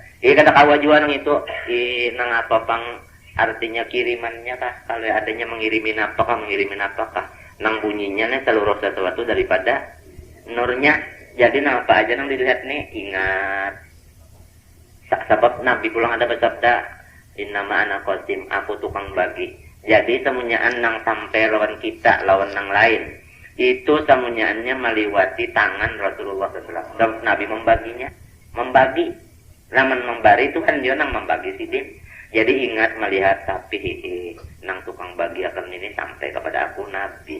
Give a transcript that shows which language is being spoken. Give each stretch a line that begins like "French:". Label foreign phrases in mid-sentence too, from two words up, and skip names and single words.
Banjar: Kada kawa jua nang itu, nang apa pang artinya kirimannya kah? Kalau adanya mengirimin apakah? Nang bunyinya nih seluruh sesuatu daripada nurnya. Jadi nang apa aja nang dilihat nih ingat. Sebab Nabi pulang ada bersabda,
Arabic: إنما أنا قاسم,
Banjar: aku tukang bagi. Jadi semuanyaan nang sampai lawan kita, lawan nang lain. Itu semunyaannya meliwati tangan Rasulullah SAW. Dan Nabi membaginya. Membagi. Namun membari itu kan dia nang membagi sidin. Jadi ingat melihat tapi nang tukang bagi akan ini sampai kepada aku Nabi.